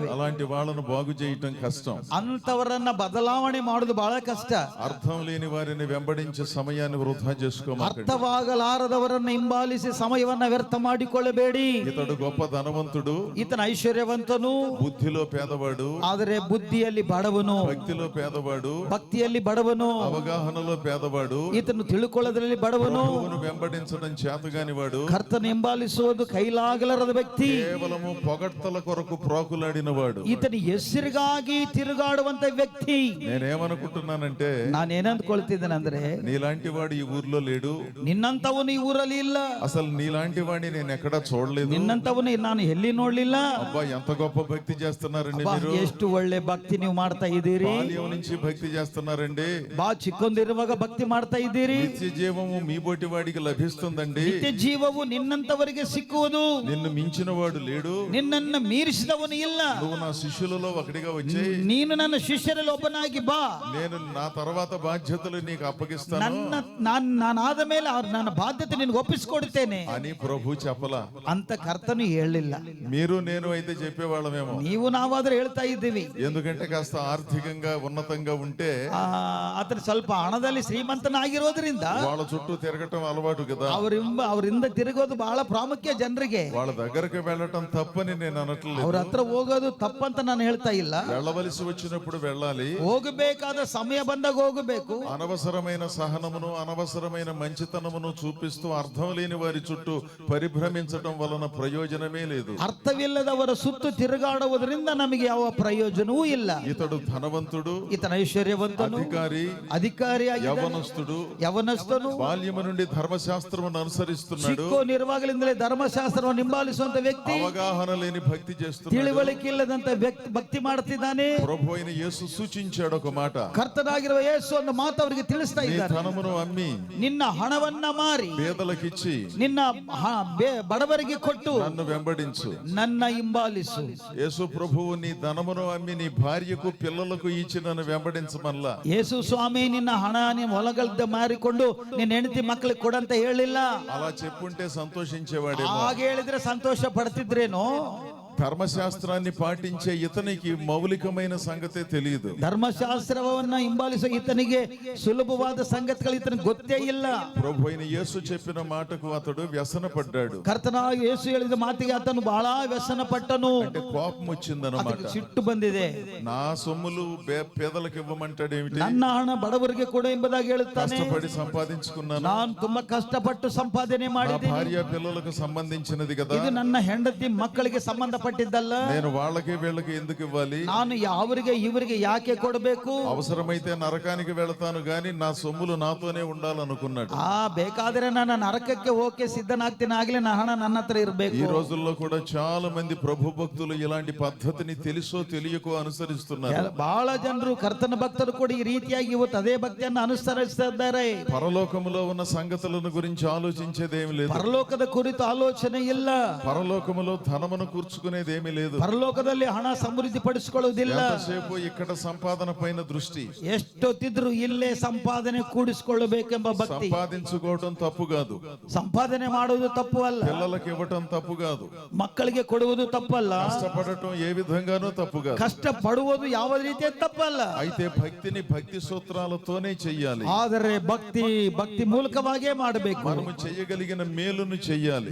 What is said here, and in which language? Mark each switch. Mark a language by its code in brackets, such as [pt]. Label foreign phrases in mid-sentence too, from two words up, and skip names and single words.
[te] అలాంటి వాళ్ళను బాగు చేయటం కష్టం. [kn] ಅಂತವರನ್ನ ಬದಲಾವಣೆ ಮಾಡೋದು ಬಹಳ ಕಷ್ಟ. [te] అర్థం లేని వారిని వెంబడించే సమయాన్ని వృధా చేసుకోమాకండి. [kn] ಅರ್ಥವಾಗಲಾರದವರನ್ನ ಹಿಂಬಾಲಿಸಿ ಸಮಯವನ್ನ ವ್ಯರ್ಥ ಮಾಡಿಕೊಳ್ಳಬೇಡಿ. [te] ఇతడు గొప్ప ధనవంతుడు, [kn] ಈತನ ಐಶ್ವರ್ಯವಂತನು, [te] బుద్ధిలో పేదవాడు, [kn] ಆದರೆ ಬುದ್ಧಿಯಲ್ಲಿ ಬಡವನು, [te] భక్తిలో పేదవాడు, [kn] ಭಕ್ತಿಯಲ್ಲಿ ಬಡವನು, [te] అవగాహనలో పేదవాడు, [kn] ಈತನು ತಿಳುಕೊಳ್ಳೋದ್ರಲ್ಲಿ ಬಡವನು, [te] ప్రభువును వెంబడించడం చేతగాని వాడు, [kn] ಕರ್ತನ ಹಿಂಬಾಲಿಸುವುದು ಕೈಲಾಗಲಾರದ ವ್ಯಕ್ತಿ, [te] కేవలము పొగడ్తల కొరకు ప్రాకులాడిన వాడు. [kn] ಈತನ ಹೆಸರಿಗಾಗಿ ತಿರುಗಾಡುವಂತ ವ್ಯಕ್ತಿ. [te] నేనేమనుకుంటున్నానంటే, [kn] ನಾನೇನಂದ್ಕೊಳ್ತಿದ್ದೇನೆ ಅಂದ್ರೆ, [te] నీలాంటి వాడు ఈ ఊర్లో లేడు. [kn] ನಿನ್ನಂತವನು ಈ ಊರಲ್ಲಿ ಇಲ್ಲ. [te] అసలు నీలాంటి వాడిని నేను ఎక్కడా చూడలేదు. [kn] ನಿನ್ನಂತವನು ನಾನು ಎಲ್ಲಿ ನೋಡ್ಲಿಲ್ಲ. [te] అబ్బా ఎంత గొప్ప భక్తి చేస్తున్నారండి [kn] ಅಬ್ಬಾ, [te] మీరు. [kn] ಎಷ್ಟು ಒಳ್ಳೆ ಭಕ್ತಿ ನೀವು ಮಾಡ್ತಾ ಇದ್ದೀರಿ. [te] బాల్యం నుంచి భక్తి చేస్తున్నారండి. [kn] ಬಾ ಚಿಕ್ಕೊಂದಿರುವಾಗ ಭಕ್ತಿ ಮಾಡ್ತಾ ಇದ್ದೀರಿ. [te] నిత్య జీవము మీ బోటి వాడికి లభిస్తుందండి. [kn] ನಿತ್ಯ ಜೀವವು ನಿನ್ನಂತವರಿಗೆ ಸಿಕ್ಕುವುದು. [te] నిన్ను మించిన వాడు లేడు. [kn] ನಿನ್ನನ್ನ ಮೀರಿಸಿದವನು ಇಲ್ಲ. [te] నువ్వు నా శిష్యులలో ఒకటిగా వచ్చి, [kn] ನೀನು ನನ್ನ ಶಿಷ್ಯರಲ್ಲಿ ಒಬ್ಬನಾಗಿ ಬಾ. [te] నేను నా తర్వాత బాధ్యతలు నీకు అప్పగిస్తాను [kn] ನಾನಾದ ಮೇಲೆ ನನ್ನ ಬಾಧ್ಯತೆ ನಿನಗೆ ಒಪ್ಪಿಸಿಕೊಡುತ್ತೇನೆ [te] అని ప్రభు చెప్పలా. [kn] ಅಂತ ಕರ್ತನು ಹೇಳಿಲ್ಲ. [te] మీరు నేను అయితే చెప్పేవాళ్ళమేమో. [kn] ನೀವು ನಾವಾದ್ರೆ ಹೇಳ್ತಾ ಇದ್ದೀವಿ. [te] ఎందుకంటే కాస్త ఆర్థికంగా ఉన్నతంగా ఉంటే [kn] ಆತನ ಸ್ವಲ್ಪ ಹಣದಲ್ಲಿ ಶ್ರೀಮಂತನಾಗಿರೋದ್ರಿಂದ [te] వాళ్ళ చుట్టూ తిరగటం అలవాటు కదా. [kn] ಅವರಿಂದ ತಿರುಗೋದು ಬಹಳ ಪ್ರಾಮುಖ್ಯ ಜನರಿಗೆ. [te] వాళ్ళ దగ్గరకు వెళ్ళటం తప్పని నేను అనట్లేదు. [kn] ಅವ್ರ ಹತ್ರ ಹೋಗೋದು ತಪ್ಪಂತ ನಾನು ಹೇಳ್ತಾ ಇಲ್ಲ. [te] వెళ్ళవలసి వచ్చినప్పుడు వెళ్ళాలి. [kn] ಹೋಗಬೇಕಾದ ಸಮಯ ಬಂದಾಗ ಹೋಗಬೇಕು. [te] అనవసరమైన సహనమును, అనవసరమైన మంచితనమును చూపిస్తూ అర్థం లేని వారి చుట్టూ పరిభ్రమించటం వలన ప్రయోజనమే లేదు. [kn] ಅರ್ಥವಿಲ್ಲದವರ ಸುತ್ತು ತಿರುಗಾಡುವುದರಿಂದ ನಮಗೆ ಯಾವ ಪ್ರಯೋಜನವೂ ಇಲ್ಲ. [te] ఇతడు ధనవంతుడు, [kn] ಈತನ ಐಶ್ವರ್ಯವಂತನು, [te] యవనస్తుడు, [kn] ಯವನಸ್ಥನು, [te] బాల్యము నుండి ధర్మశాస్త్రమును అనుసరిస్తున్నాడు. [kn] ಚಿಕ್ಕೋನಿರುವಾಗಲಿಂದಲೇ ಧರ್ಮಶಾಸ್ತ್ರವನ್ನು ಹಿಂಬಾಲಿಸುವಂತ ವ್ಯಕ್ತಿ, [te] అవగాహన లేని భక్తి చేస్తున్నాడు? [kn] ತಿಳುವಳಿಕೆ ಇಲ್ಲದಂತ ವ್ಯಕ್ತಿ ಭಕ್ತಿ ಮಾಡ್ತಿದ್ದಾನೆ. [te] ప్రభు అయిన యేసు సూచించాడు ఒక మాట. [kn] ಕರ್ತನಾಗಿರುವ ಯೇಸು ಒಂದು ಮಾತು ಅವರಿಗೆ ತಿಳಿಸ್ತಾ [te] నీ [kn] ಇದ್ದಾರೆ. [te] ధనమును అమ్మి [kn] ನಿನ್ನ ಹಣವನ್ನ ಮಾರಿ [te] పేదలకిచ్చి [kn] ನಿನ್ನ ಬಡವರಿಗೆ ಕೊಟ್ಟು [te] నన్ను వెంబడించు. [kn] ನನ್ನ ಹಿಂಬಾಲಿಸು. [te] యేసు ప్రభువు నీ ధనమును అమ్మి నీ భార్యకు పిల్లలకు ఇచ్చి నన్ను వెంబడించమల్లా. [kn] ಯೇಸು ಸ್ವಾಮಿ ನಿನ್ನ ಹಣ ನೀನು ಹೊಲಗಲ್ದ ಮಾರಿಕೊಂಡು ನಿನ್ನ ಹೆಂಡತಿ ಮಕ್ಕಳಿಗೆ ಕೊಡಂತ ಹೇಳಿಲ್ಲ. [te] అలా చెప్పుంటే సంతోషించేవాడేమో. [kn] ಹಾಗೆ ಹೇಳಿದ್ರೆ ಸಂತೋಷ ಪಡ್ತಿದ್ರೇನೋ. [te] ధర్మశాస్త్రాన్ని పాటించే ఇతనికి మౌలికమైన సంగతే తెలియదు. [kn] ಧರ್ಮಶಾಸ್ತ್ರವನ್ನ ಹಿಂಬಾಲಿಸುವ [te] ఈతనికి సులభವಾದ సంగతులు ఈతనికి [kn] ಗೊತ್ತೇ ಇಲ್ಲ. [te] ప్రభు అయిన యేసు చెప్పిన మాటకు అతడు వ్యసనపడ్డాడు. [kn] ಕರ್ತನಾಗಿ ಯೇಸು ಹೇಳಿದ ಮಾತಿಗೆ ಆತನು ಬಹಳ ವ್ಯಸನ ಪಟ್ಟನು. [te] అంటే కోపం వచ్చిందన్నమాట. [kn] ಸಿಟ್ಟು ಬಂದಿದೆ. [te] నా సొమ్ములు పేదలకు ఇవ్వమంటాడేమిటి? [kn] ನನ್ನ ಹಣ ಬಡವರಿಗೆ ಕೊಡು ಎಂಬುದಾಗಿ ಹೇಳುತ್ತಾನೆ. [te] కష్టపడి సంపాదించుకున్నాను, [kn] ನಾನು ತುಂಬಾ ಕಷ್ಟಪಟ್ಟು ಸಂಪಾದನೆ ಮಾಡಿದ್ದೀನಿ. [te] భార్య పిల్లలకు సంబంధించినది కదా, [kn] ಇದು ನನ್ನ ಹೆಂಡತಿ ಮಕ್ಕಳಿಗೆ ಸಂಬಂಧಪಟ್ಟಿದ್ದಲ್ಲ. [te] నేను వాళ్ళకి వీళ్ళకి ఎందుకు ఇవ్వాలి? [kn] ನಾನು ಅವರಿಗೆ ಇವರಿಗೆ ಯಾಕೆ ಕೊಡಬೇಕು? [te] అవసరమైతే నరకానికి వెళతాను గాని నా సొమ్ములు నాతోనే ఉండాలనుకున్నాడు. [kn] ಬೇಕಾದ್ರೆ ನಾನು ನರಕಕ್ಕೆ ಹೋಗಕ್ಕೆ ಸಿದ್ಧನಾಗ್ತೀನಿ, ಆಗ್ಲೇ నా ಹಣ ನನ್ನ ಹತ್ರ ಇರಬೇಕು. [te] ఈ రోజుల్లో కూడా చాలా మంది ప్రభు భక్తులు ఇలాంటి పద్ధతిని తెలుసో తెలియకో అనుసరిస్తున్నారు. [kn] ಬಹಳ ಜನರು ಕರ್ತನ ಭಕ್ತರು ಕೂಡ ಈ ರೀತಿಯಾಗಿ ಇವತ್ತು ಅದೇ ಭಕ್ತಿಯನ್ನು ಅನುಸರಿಸ್ತಾ ಇದ್ದಾರೆ. [te] పరలోకములో ఉన్న సంగతులను గురించి ఆలోచించేదేమి లేదు. [kn] ಪರಲೋಕದ ಕುರಿತು ಆಲೋಚನೆ ಇಲ್ಲ. [te] పరలోకములో ధనమును కూర్చుకునేది ఏమీ లేదు. [kn] ಪರಲೋಕದಲ್ಲಿ ಹಣ ಸಮೃದ್ಧಿ ಪಡಿಸಿಕೊಳ್ಳುವುದಿಲ್ಲ. [te] ఎంతసేపు ఇక్కడ సంపాదన పైన దృష్టి. [kn] ಎಷ್ಟೊತ್ತಿದ್ರು ಇಲ್ಲೇ ಸಂಪಾದನೆ ಕೂಡಿಸಿಕೊಳ್ಳಬೇಕೆಂಬ ಭಕ್ತಿ. [te] సంపాదించుకోవడం తప్పు కాదు, [kn] ಸಂಪಾದನೆ ಮಾಡುವುದು ತಪ್ಪು ಅಲ್ಲ. [te] పిల్లలకు ఇవ్వటం తప్పు కాదు, [kn] ಮಕ್ಕಳಿಗೆ ಕೊಡುವುದು ತಪ್ಪಲ್ಲ. [te] కష్టపడటం ఏ విధంగానూ తప్పు కాదు. [kn] ಕಷ್ಟ ಪಡುವುದು ಯಾವ ರೀತಿಯ ತಪ್ಪಲ್ಲ. [te] అయితే భక్తిని భక్తి సూత్రాలతోనే చెయ్యాలి. [kn] ಆದರೆ ಭಕ್ತಿ ಮೂಲಕವಾಗೇ ಮಾಡಬೇಕು. [te] మనము చెయ్యగలిగిన మేలును చెయ్యాలి.